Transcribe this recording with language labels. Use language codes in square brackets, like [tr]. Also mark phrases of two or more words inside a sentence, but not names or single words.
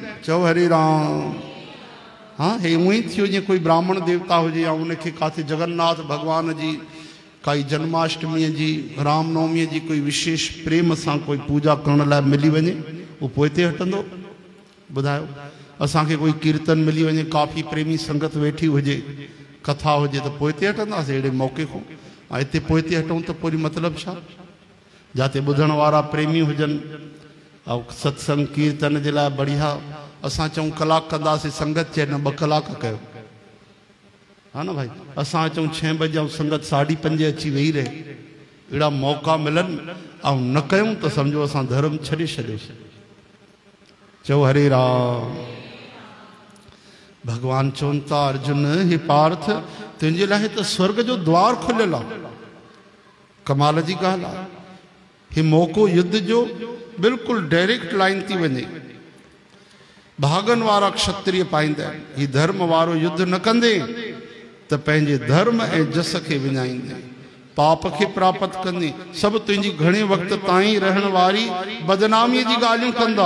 [sd] चओ हरे राम। हाँ, हे उअं ई थियो जीअं कोई ब्राह्मण देवता हुजे या उनखे काथे जगन्नाथ भगवान जी काई जन्माष्टमीअ जी, रामनवमीअ जी कोई विशेष प्रेम सां कोई पूजा करण लाइ मिली वञे, उहो पोइ हिते हटंदो? ॿुधायो, असांखे कोई कीर्तन मिली वञे, काफ़ी प्रेमी संगत वेठी हुजे, कथा हुजे, त पोइ हिते हटंदासीं अहिड़े मौक़े खां? ऐं हिते पोइ हिते हटूं त पोइ मतिलबु छा? जिते ॿुधण वारा प्रेमी हुजनि ऐं सत्संग कीर्तन जे लाइ बढ़िया, असां चऊं कलाक कंदासीं, संगत चए न 2 कलाक कयो, हा न भाई? असां चऊं 6 बजे ऐं संगत 5:30 अची वेही रहे। अहिड़ा मौक़ा मिलनि ऐं न कयूं त सम्झो असां धर्म छॾे छॾियोसीं। चओ हरे राम। भगवान चवनि था, अर्जुन, हे पार्थ, तुंहिंजे लाइ त स्वर्ग जो द्वार खुलियल आहे। कमाल जी ॻाल्हि आहे। हे मौक़ो युद्ध जो बिल्कुलु [en] direct line [sd] थी वञे। भागन वारा क्षत्रिय पाईंदा आहिनि। ही धर्म वारो युद्ध न कंदे त पंहिंजे धर्म ऐं जस खे विञाईंदे, पाप खे प्राप्त कंदे, सभु तुंहिंजी घणे वक़्त ताईं रहण वारी बदनामीअ जी ॻाल्हियूं कंदा।